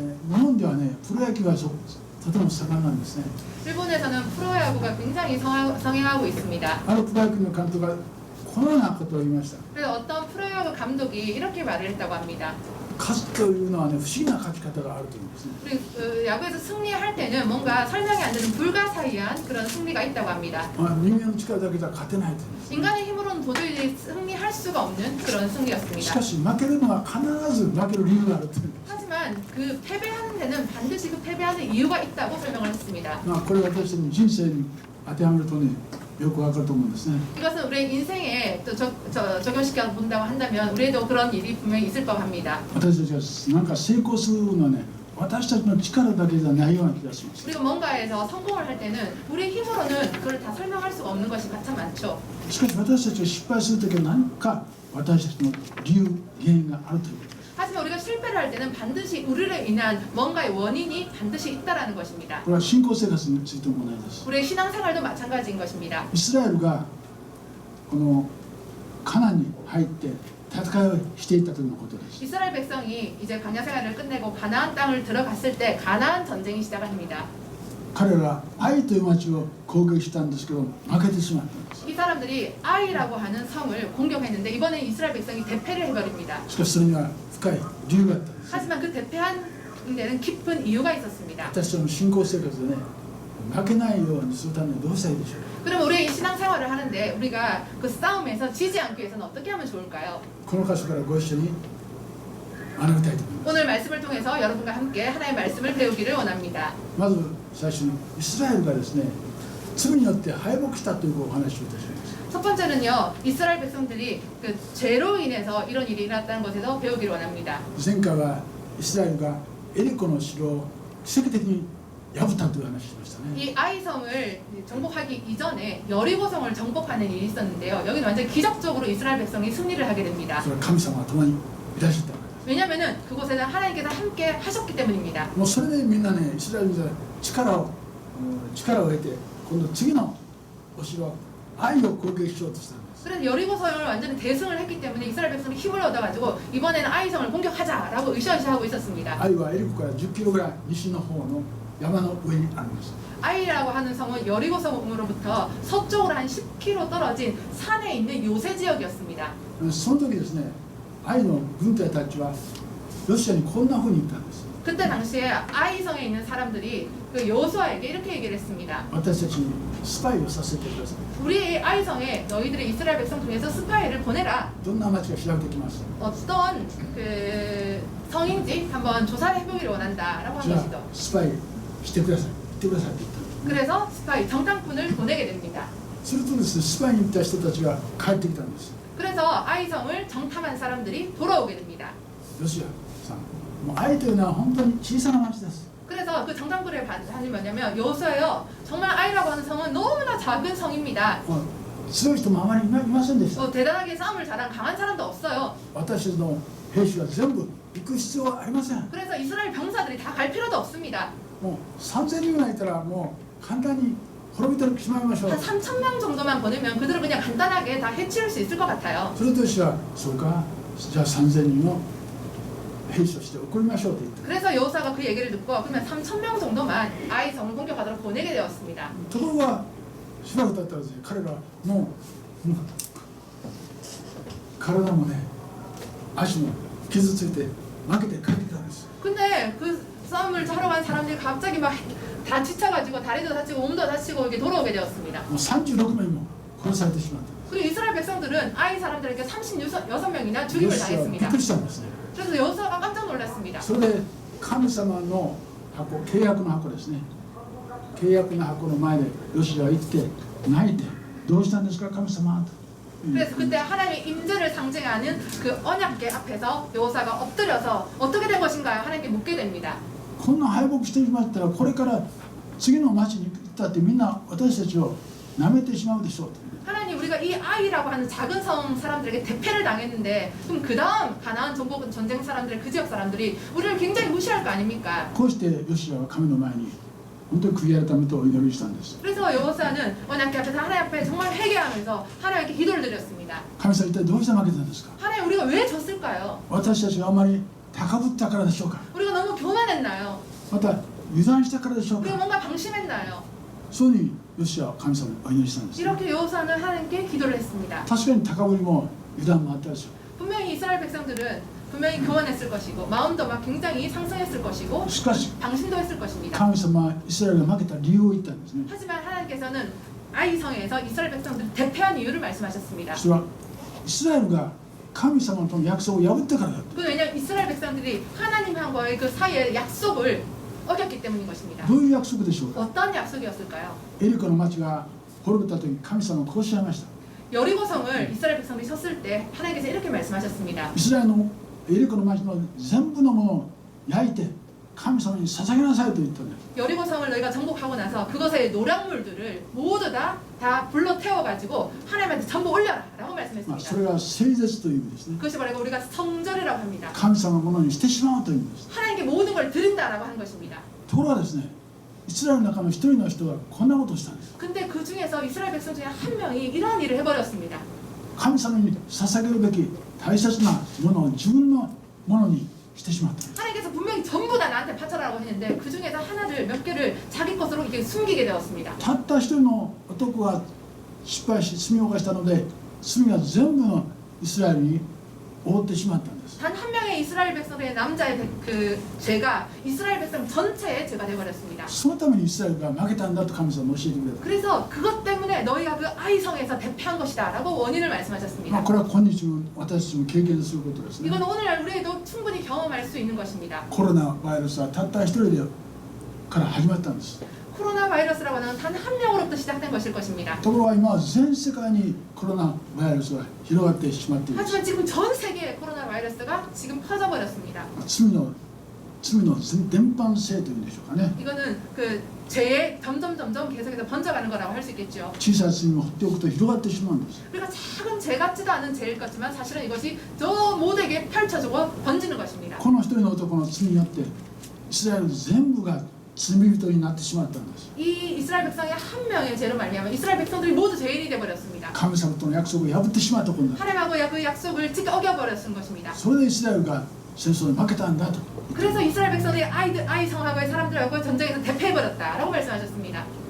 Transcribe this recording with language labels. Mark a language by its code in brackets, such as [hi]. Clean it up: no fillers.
[ja] 日本ではねプロ野球がとても盛んなんですね。 [ko] 일본에서는 프로야구가 굉장히 성행하고 있습니다. [ja] あるプロ野球の監督がこのようなことを言いました。 [ko] 그래서 어떤 프로야구 감독이 이렇게 말을 했다고 합니다. [ja] 勝つというのはね、不思議な勝ち方があると思うんですね。 [ko] 우리 야구에서 승리할 때는 뭔가 설명이 안 되는 불가사의한 그런 승리가 있다고 합니다. [ja] 人間の力だけでは勝てないというんです。 [ko] 인간의 힘으로는 도저히 승리할 수가 없는 그런 [ja] し [ko] 승리였습니다. [ja] かし負けるのは必ず負ける理由があるという。 [ko] 하지만 그 패배하는 데는 반드시 그 패배하는 이유가 있다고 설명을 했습니다. [ja] これ私の人生に当てはめるとね、よくわかると思うんですね。 [ko] 이것은 우리의 인생에 또 적용시켜 본다고 한다면 우리에도 그런 일이 분명히 있을 법합니다. [ja] 私たちがなんか成功するのはね、私たちの力だけじゃないような気がします。 [ko] 우리가 뭔가에서 성공을 할 때는 우리의 힘으로는 그걸 다 설명할 수가 없는 것이 참 많죠. [ja] しかし私たちが失敗するときは何か私たちの理由、原因があるということです。 [ko] 하지만 우리가 실패를 할 때는 반드시 우리로 인한 뭔가의 원인이 반드시 있다라는 것입니다. [ja] これは信仰生活についても同じです。 [ko] 우리의 신앙생활도 마찬가지인 것입니다. [ja] イスラエルがこのカナンに入って戦いをしていた時のことです。 [ko] 이스라엘 백성이 이제 광야 생활을 끝내고 가나안 땅을 들어갔을 때 가나안 전쟁이 시작합니다. [ja] 彼らは愛という町を攻撃したんですけど負けてしまったんです。 [ko] 이 사람들이 아이라고 하는 성을 공격했는데 이번에 이스라엘 백성이 대패를 해버립니다. [ja] しかしそれには深い理由があったんです。 [ko] 하지만 그 대패한 데는 깊은 이유가 있었습니다. [ja] 私たちの信仰生活でね、負けないようにするためにどうしたらいいでしょうか。 [ko] 그럼 우리 신앙생활을 하는데 우리가 그 싸움에서 지지 않기 위해서는 어떻게 하면 좋을까요? [ja] この箇所からご一緒に学びたいと思います。 [ko] 오늘 말씀을 통해서 여러분과 함께 하나의 말씀을 배우기를 원합니다. [ja] まず最初にイスラエルがですね、罪によって敗北したというお話をいたします。 [ko] 첫 번째는요, 이스라엘 백성들이 그 죄로 인해서 이런 일이 일어났다는 것에서 배우기를 원합니다. [ja] 前回はイスラエルがエリコの城を奇跡的に破ったという話をしましたね。 [ko] 이 아이성을 정복하기 이전에 여리고성을 정복하는 일이 있었는데요. 여기는 완전 기적적으로 이스라엘 백성이 승리를 하게 됩니다. [ja] それは神様が共にいらっしゃったわけです。 [ko] 왜냐하면은 그곳에는 하나님께서 함께 하셨기 때문입니다. [ja] もうそれでみんなね、イスラエルが力を得て、今度次のお城、愛を攻撃しようとしたんです。 [ko] 그래서 여리고성을 완전히 대승을 했기 때문에 이스라엘 백성이 힘을 얻어가지고 이번에는 아이성을 공격하자라고 으쌰으쌰하고 있었습니다. [ja] 愛はエリコから10キロぐらい西の方の山の上にあります。 [ko] 아이라고 하는 성은 여리고성으로부터 서쪽으로 한 10km 떨어진 산에 있는 요새 지역이었습니다. [ja] その時ですね、愛の軍隊たちはロシアにこんな風に言ったんです。 [ko] 그때 당시에 아이성에 있는 사람들이 그 여호수아에게 이렇게 얘기를 했습니다. [ja] 私たちにスパイをさせてください。 [ko] 우리 아이성에 너희들이 이스라엘 백성 중에서 스파이를 보내라. [ja] どんな町か調べてきます。 [ko] 어떤 그 성인지 한번 조사를 해보기를 원한다라고 한 [ja] じゃあ [ko] 것이죠. [ja] スパイしてください。行ってくださいって言ったんですね。 [ko] 그래서 스파이 정탐꾼을 보내게 됩니다. [ja] するとですね、スパイに行った人たちが帰ってきたんです。 [ko] 그래서 아이성을 정탐한 사람들이 돌아오게 됩니다. [ja] ロシアさん、もう愛というのは本当に小さな町です。 [ko] 그래서 그 정탐꾼의 반응이 뭐냐면 여호수아요, 정말 아이라고 하는 성은 너무나 작은 성입니다. [ja] もう強い人もあまりいませんでした。 [ko] 대단하게 싸움을 잘한 강한 사람도 없어요. [ja] 私たちの兵士は全部行く必要はありません。 [ko] 그래서 이스라엘 병사들이 다 갈 필요도 없습니다. [ja] もう3000人ぐらいいたらもう簡単に滅びてしまいましょう。 [ko] 한 3,000명 정도만 보내면 그들을 그냥 간단하게 다 해치울 수 있을 것 같아요. [ja] それとしてはそうか、じゃあ3000人の兵士として送りましょうと言って。 [ko] 그래서 여호수아가 그 얘기를 듣고 그러면 3,000명 정도만 아이 성을 공격하도록 보내게 되었습니다. [ja] ところがしばらく経ったらですね、彼らはもう体もね、足も傷ついて負けて帰ってきたんです。 [ko] 근데 그 싸움을 하러 간 사람들이 갑자기 막 다 지쳐가지고 다리도 다치고 몸도 다치고 이렇게 돌아오게 되었습니다. [ja] もう36名も殺されてしまったんです。 [ko] 그리고 이스라엘 백성들은 아이 사람들에게 36명이나 죽임을 [ja] ヨシュアはびっ [ko] 당했습니다. [ja] くりしたんですね。 [ko] 그래서 여호수아가 깜짝 놀랐습니다. [ja] それで神様の箱、契約の箱ですね。契約の箱の前でヨシュアは行って泣いて、どうしたんですか神様と。 [ko] 그래서 그때 하나님의 임재를 상징하는 그 언약궤 앞에서 여호수아가 엎드려서 어떻게 된 것인가요? 하나님께 묻게 됩니다. [ja] こんな敗北してしまったらこれから次の町に行ったってみんな私たちを舐めてしまうでしょうと。 [ko] 하나님, 우리가 이 아이라고 하는 작은 성 사람들에게 대패를 당했는데 그럼 그 다음 가나안 정복 전쟁 사람들, 그 지역 사람들이 우리를 굉장히 무시할 거 아닙니까? [ja] こうしてヨシュアは神の前に本当に悔い改めとお祈りしたんです。 [ko] 그래서 여호수아는 언약궤 앞에서 하나님 앞에 정말 회개하면서 하나님께 기도를 드렸습니다. [ja] 神様一体どうして負けたんですか。 [ko] 하나님, 우리가 왜 졌을까요? [ja] 私たちがあまり高ぶったからでしょうか。 [ko] 우리가 너무 교만했나요? [ja] また油断したからでしょう [ko] 우리가 [ja] か。 [ko] 뭔가 방심했나요? [ja] そうにヨシュアは神様にお祈りしたんです。 [ko] 이렇게 여호수아는 하나님께 기도를 했습니다. [ja] 確かに高ぶりも油断もあったでしょう。 [ko] 분명히 이스라엘 백성들은 분명히 교만했을 것이고 마음도 막 굉장히 상승했을 것이고 [ja] しかし [ko] 방심도 했을 것입니다. [ja] 神様はイスラエルが負けた理由を言ったんですね。 [ko] 하지만 하나님께서는 아이 성에서 이스라엘 백성들을 대표한 이유를 말씀하셨습니다. [ja] それはイスラエルが神様との約束を破ってからだと。 [ko] 그 왜냐하면 이스라엘 백성들이 하나님과의 그 사이의 약속을 어겼기 때문인 것입니다. [ja] どういう約束でしょうか。 [ko] 어떤 약속이었을까요? [ja] エリコの町が滅びた時神様はこうおっしゃいました。 [ko] 여리고성을 이스라엘 백성들이 쳤을 때 하나님께서 이렇게 말씀하셨습니다. [ja] イスラエルのエリコの町の全部のものを焼いて神様に捧げなさいと言ったんです。 [ko] 여리고성을 너희가 정복하고 나서 그것의 노략물들을 모두 다 불로 태워가지고 하나님한테 전부 올려라 라고 [ja] まあ、 [ko] 말씀했습니다. [ja] それが聖絶という意味ですね。 [ko] 그것이 바로 우리가 성절이라고 합니다. [ja] 神様のものにしてしまうという意味です。 [ko] 하나님께 모든 걸 드린다라고 하는 것입니다. [ja] ところがですね、イスラエルの中の一人の人がこんなことをしたんです。 [ko] 근데 그 중에서 이스라엘 백성 중에 한 명이 이러한 일을 해버렸습니다. [ja] 神様に捧げるべき大切なものを自分のものにしてしまったんです。 [ko] 하나님께서 분명히 전부 다 나한테 바쳐라라고 했는데 그 중에서 하나를 몇 개를 자기 것으로 이렇게 숨기게 되었습니다. [ja] たった一人の男が失敗し罪を犯したので罪が全部のイスラエルに覆ってしまったんです。 [ko] 단 한 명의 이스라엘 백성의 남자의 그 죄가 이스라엘 백성 전체의 죄가 되어버렸습니다. [ja] そのためにイスラエルが負けたんだと神様は教えてくれた。 [ko] 그래서 그것 때문에 너희가 그 아이성에서 대패한 것이다 라고 원인을 [ja] まあ [ko] 말씀하셨습니다. [ja] これは今日も私たちも経験することですね。 [ko] 이건 오늘날 우리에도 충분히 경험할 수 있는 것입니다. [ja] コロナウイルスはたった一人でから始まったんです。 [ko] 코로나 바이러스라고 하는 단 한 명으로부터 시작된 것일 것입니다. [ja] ところが今は全世界にコロナウイルスが広がってしまっています。 [ko] 하지만 지금 전 세계에 코로나 바이러스가 지금 퍼져버렸습니다. [ja] 罪の伝播性というんでしょうかね。 [ko] 이거는 그 죄에 점점 계속해서 번져가는 거라고 할 수 있겠죠. [ja] 小さい罪を放っておくと広がってしまうんです。 [ko] 우리가 작은 죄 같지도 않은 죄일 것지만 사실은 이것이 저 모두에게 펼쳐지고 번지는 것입니다. [ja] この一人の男の罪によってイスラエル全部が罪人になってしまったんです。 [ko] 이 이스라엘 백성의 한 명의 죄로 말미암아 이스라엘 백성들이 모두 죄인이 되어버렸습니다. [ja] 神様との約束を破ってしまったことになる。 [ko] 하나님하고 그 약속을 어겨버렸은 것입니다. [ja] それでイスラエルが戦争に負けたんだと。 [ko] 그래서 이스라엘 백성들이 아이 성하고의 사람들하고 전쟁에서 대패해버렸다라고 말씀하셨습니다.